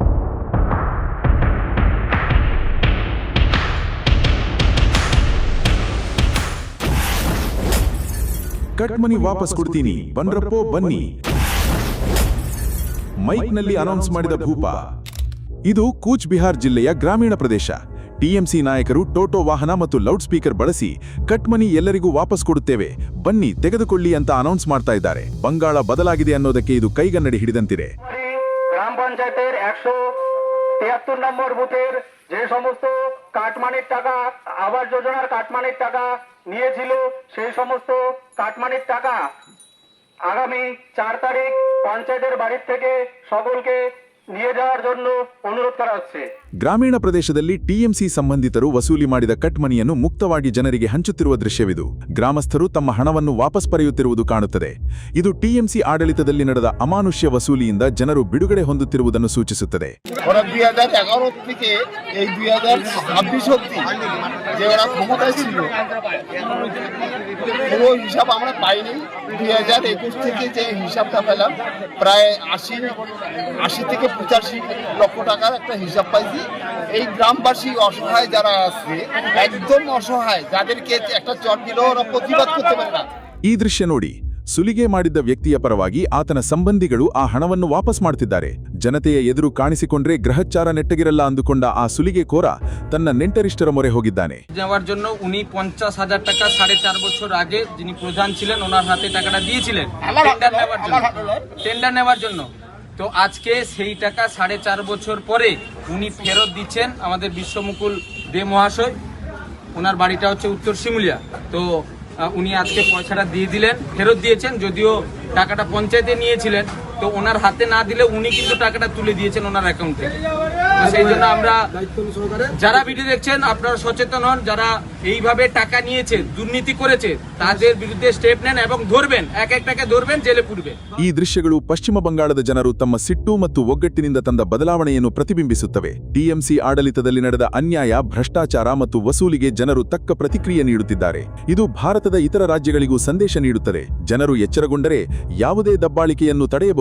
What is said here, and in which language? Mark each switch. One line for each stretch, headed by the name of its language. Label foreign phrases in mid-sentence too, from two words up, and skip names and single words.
Kannada: ಕಟ್ಮನಿ ವಾಪಸ್ ಕೊಡ್ತೀನಿ, ಬನ್ರಪ್ಪೋ ಬನ್ನಿ, ಮೈಕ್ನಲ್ಲಿ ಅನೌನ್ಸ್ ಮಾಡಿದ ಭೂಪ. ಇದು ಕೂಚ್ ಬಿಹಾರ್ ಜಿಲ್ಲೆಯ ಗ್ರಾಮೀಣ ಪ್ರದೇಶ. ಟಿಎಂಸಿ ನಾಯಕರು ಟೋಟೋ ವಾಹನ ಮತ್ತು
English: loud speaker
Kannada: ಬಳಸಿ ಕಟ್ಮನಿ ಎಲ್ಲರಿಗೂ ವಾಪಸ್ ಕೊಡುತ್ತೇವೆ, ಬನ್ನಿ ತೆಗೆದುಕೊಳ್ಳಿ ಅಂತ ಅನೌನ್ಸ್ ಮಾಡ್ತಾ ಇದ್ದಾರೆ. ಬಂಗಾಳ ಬದಲಾಗಿದೆ ಅನ್ನೋದಕ್ಕೆ ಇದು ಕೈಗನ್ನಡಿ ಹಿಡಿದಂತಿದೆ.
Bangla: গ্রাম পঞ্চায়েতের 173 নম্বর বুথের যে সমস্ত কাটমানির টাকা আবাস যোজনার কাটমানির টাকা নিয়েছিল সেই সমস্ত কাটমানির টাকা আগামী 4 তারিখ পঞ্চায়েতের বাড়ির থেকে সকলকে নিয়ে যাওয়ার জন্য অনুরোধ করা হচ্ছে.
Kannada: ಗ್ರಾಮೀಣ ಪ್ರದೇಶದಲ್ಲಿ ಟಿಎಂಸಿ ಸಂಬಂಧಿತರು ವಸೂಲಿ ಮಾಡಿದ ಕಟ್ ಮನಿಯನ್ನು ಮುಕ್ತವಾಗಿ ಜನರಿಗೆ ಹಂಚುತ್ತಿರುವ ದೃಶ್ಯವಿದು. ಗ್ರಾಮಸ್ಥರು ತಮ್ಮ ಹಣವನ್ನು ವಾಪಸ್ ಪಡೆಯುತ್ತಿರುವುದು ಕಾಣುತ್ತದೆ. ಇದು ಟಿಎಂಸಿ ಆಡಳಿತದಲ್ಲಿ ನಡೆದ ಅಮಾನುಷ್ಯ ವಸೂಲಿಯಿಂದ ಜನರು ಬಿಡುಗಡೆ ಹೊಂದುತ್ತಿರುವುದನ್ನು ಸೂಚಿಸುತ್ತದೆ.
Bangla: 2011 থেকে এই 2026 অবধি যে ওরা ক্ষমতায় ছিল পুরো হিসাব আমরা পাইনি। 2021 থেকে যে হিসাবটা পেলাম প্রায় 80 থেকে 85 লক্ষ টাকার একটা হিসাব পাইছি। এই গ্রামবাসী অসহায় যারা আছে একদম অসহায়, যাদেরকে একটা চট দিলেও ওরা প্রতিবাদ করতে পারে না.
Kannada: ಈ ದೃಶ್ಯ ನೋಡಿ. ಸುಲಿಗೆ ಮಾಡಿದ್ದ ವ್ಯಕ್ತಿಯ ಪರವಾಗಿ ಆತನ ಸಂಬಂಧಿಗಳು ಆ ಹಣವನ್ನು ವಾಪಸ್ ಮಾಡ್ತಿದ್ದಾರೆ. ಜನತೆಯ ಎದುರು ಕಾಣಿಸಿಕೊಂಡ್ರೆ ಗ್ರಹಚಾರ ನೆಟ್ಟಗಿರಲ್ಲ ಅಂದುಕೊಂಡ ಆ ಸುಲಿಗೆಕೋರ ತನ್ನ ನೆಂಟರಿಷ್ಟರ ಮೊರೆ ಹೋಗಿದ್ದಾನೆ.
Bangla: নেওয়ার জন্য উনি 50,000 টাকা 4.5 বছর আগে যিনি প্রধান ছিলেন ওনার হাতে টাকাটা দিয়েছিলেন টেন্ডার নেওয়ার জন্য। তো আজকে সেই টাকা 4.5 বছর পরে উনি ফেরত দিচ্ছেন আমাদের বিশ্বমুকুল দে মহাশয়। ওনার বাড়িটা হচ্ছে উত্তর শিমুলিয়া। তো উনি আজকে পয়সাটা দিয়ে দিলেন, ফেরত দিয়েছেন। যদিও টাকাটা পঞ্চায়েতে নিয়েছিলেন, তো ওনার হাতে না দিলে উনি কিন্তু টাকাটা তুলে দিয়েছেন ওনার অ্যাকাউন্ট থেকে। তো সেই জন্য আমরা যারা ভিডিও দেখছেন আপনারা সচেতন হন, যারা এইভাবে টাকা নিয়েছে দুর্নীতি করেছে তাদের বিরুদ্ধে স্টেপ নেন এবং ধরবেন, এক একটাকে ধরবেন, জেলে পুরবেন।
Kannada: ಈ ದೃಶ್ಯಗಳು ಪಶ್ಚಿಮ ಬಂಗಾಳದ ಜನರು ತಮ್ಮ ಸಿಟ್ಟು ಮತ್ತು ಒಗ್ಗಟ್ಟಿನಿಂದ ತಂದ ಬದಲಾವಣೆಯನ್ನು ಪ್ರತಿಬಿಂಬಿಸುತ್ತವೆ. ಟಿಎಂಸಿ ಆಡಳಿತದಲ್ಲಿ ನಡೆದ ಅನ್ಯಾಯ, ಭ್ರಷ್ಟಾಚಾರ ಮತ್ತು ವಸೂಲಿಗೆ ಜನರು ತಕ್ಕ ಪ್ರತಿಕ್ರಿಯೆ ನೀಡುತ್ತಿದ್ದಾರೆ. ಇದು ಭಾರತದ ಇತರ ರಾಜ್ಯಗಳಿಗೂ ಸಂದೇಶ ನೀಡುತ್ತದೆ. ಜನರು ಎಚ್ಚರಗೊಂಡರೆ ಯಾವುದೇ ದಬ್ಬಾಳಿಕೆಯನ್ನು ತಡೆಯಬಹುದು.